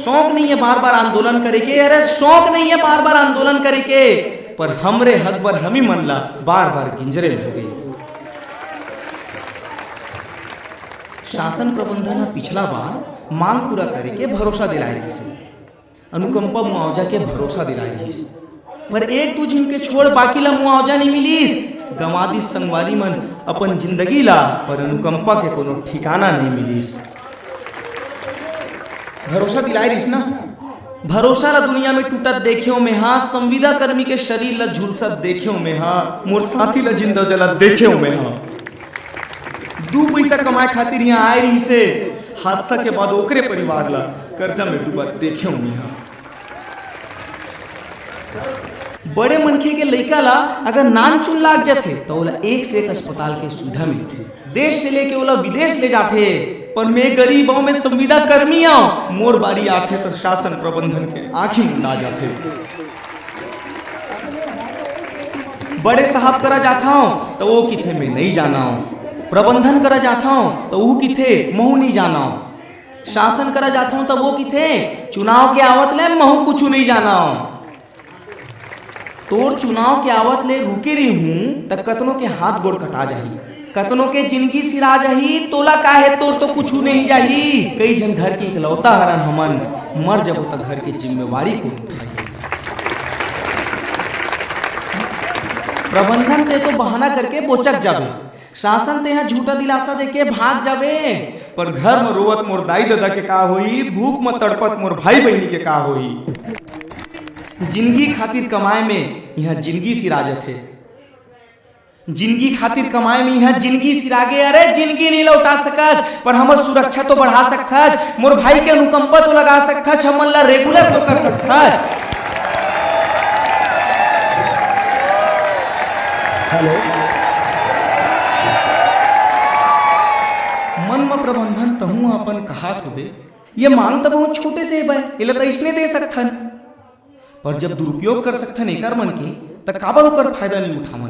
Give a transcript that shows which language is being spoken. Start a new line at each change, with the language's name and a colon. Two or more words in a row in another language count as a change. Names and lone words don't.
Chhattisgarhi: शौक नहीं है बार बार आंदोलन करे के, अरे शौक नहीं है बार बार आंदोलन करे के, पर हमरे हक पर हम ही मन ला बार बार गिंजरे हो गए। शासन प्रबंधन पिछला बार मांग पूरा करे के भरोसा दिलाए रही, अनुकंपा मुआवजा के भरोसा दिलाए रही, पर 1-2 जन के छोड़ बाकी ला मुआवजा नहीं मिलीस। गंवादी संगवारी मन अपन जिंदगी ला, पर अनुकंपा के कोनो ठिकाना नहीं मिलीस। भरोसा दिलाए रहीस ना, भरोसा ला दुनिया में टूटत देखे में हाँ, संविदा कर्मी के शरीर ला झुलसत देखे में हाँ, मोर साथी ला जिंदा जला देखे में हाँ। 2 पैसा कमाए खातिर यहाँ आए रही से, हादसा के बाद ओकरे परिवार ला कर्जा में डूबा देखे में हाँ। बड़े मनखे के लइका ला अगर नानचुन लाग जाते तो ओला 1 से 1 अस्पताल के सुविधा मिलती, देश से लेके ओला विदेश ले जाते। पर मैं गरीब हूँ, मैं संविदा कर्मी हूँ, मोर बारी आते तो शासन प्रबंधन के आंखी मुंदा जाते। बड़े साहब करा जाता हूँ तो वो किथे मैं नहीं जाना हूँ, प्रबंधन करा जाता हूँ तो वो किथे महू नहीं जाना हूँ, शासन करा जाता हूँ तो वो किथे चुनाव के आवत ले महू कुछ नहीं जाना हूँ। तोर चुनाव के आवत ले रुके रही हूँ तब कतनों के हाथ गोड़ कटा जाही, कतनों के जिंदगी सिरा जाही, तोला का है तोर तो कुछ नहीं जाही। कई जन घर की इकलौता हरन हमन, मर जब तक घर की जिम्मेवारी को उठाई। प्रबंधन ते तो बहाना करके बोचक जाबे, शासन ते यहाँ झूठा दिलासा देके भाग जाबे, पर घर में रोवत मोर दाई दादा के का होई, भूख में तड़पत मोर भाई बहनी के का होई। जिंदगी खातिर कमाए में यहाँ जिंदगी सिराजत है, जिंदगी खातिर कमाए में यहाँ जिंदगी सिरागे अरे जिंदगी नहीं लौटा सकस, पर हमर सुरक्षा तो बढ़ा सकथस, मोर भाई के अनुकंपा तो लगा सकथस, हमन ला रेगुलर तो कर सकथस। हेलो मन में प्रबंधन तहु अपन कहात होबे, ये मांग तो बहुत छोटे से बे, इला तो इसने दे सकथन, पर जब दुरुपयोग कर सकथन एकर मन के त काबर ओकर फायदा नहीं उठावन।